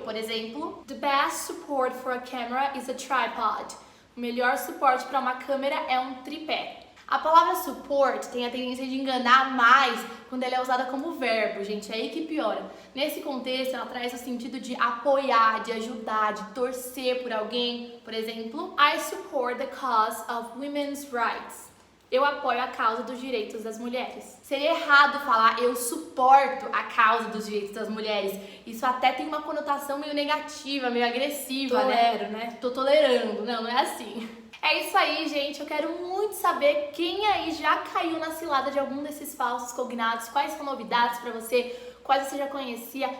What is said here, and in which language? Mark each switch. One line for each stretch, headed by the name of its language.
Portuguese: Por exemplo,
English: the best support for a camera is a tripod.
Portuguese: O melhor suporte para uma câmera é um tripé. A palavra support tem a tendência de enganar mais quando ela é usada como verbo, gente, é aí que piora. Nesse contexto, ela traz o sentido de apoiar, de ajudar, de torcer por alguém. Por exemplo,
English: I support the cause of women's rights.
Portuguese: Eu apoio a causa dos direitos das mulheres. Seria errado falar eu suporto a causa dos direitos das mulheres. Isso até tem uma conotação meio negativa, meio agressiva, né? Tô tolerando. Não é assim. É isso aí, gente. Eu quero muito saber quem aí já caiu na cilada de algum desses falsos cognatos, quais são novidades pra você, quais você já conhecia.